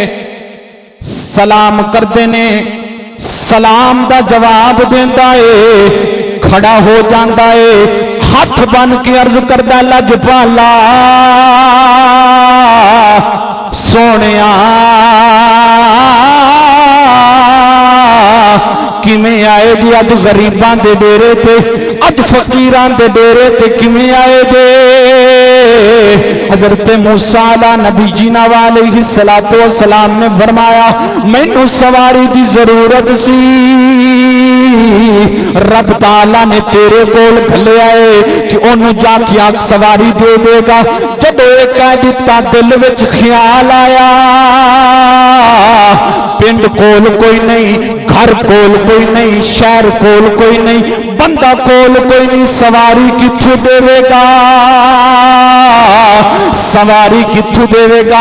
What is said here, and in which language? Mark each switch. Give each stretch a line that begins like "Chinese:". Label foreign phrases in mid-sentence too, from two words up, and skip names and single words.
Punjabi: سلام کرتے نے، سلام دا جواب دیندا ہے، کھڑا ہو جاتا ہے، ہاتھ بن کے عرض کردا لجپالا سوہݨیا کِمیں آئے جی اج غریباں دے ڈیرے تے، اج فقیراں دے ڈیرے تے کِمیں آئے جے. حضرت موسیٰ
Arabic: على نبينا وعليه الصلاة والسلام
Punjabi: نے فرمایا مینوں سواری کی ضرورت سی، رب تعالیٰ نے تیرے کول گھلیا ہے کہ اونوں جاکے آگ سواری دے دے گا. جب ایک کہہ دتا دل وچ خیال آیا، پنڈ کول کوئی نہیں، گھر کول کوئی نہیں، شہر کول کوئی نہیں، بندہ کول کوئی نہیں، سواری کتھوں دیوے گا، سواری کتھوں دیوے گا.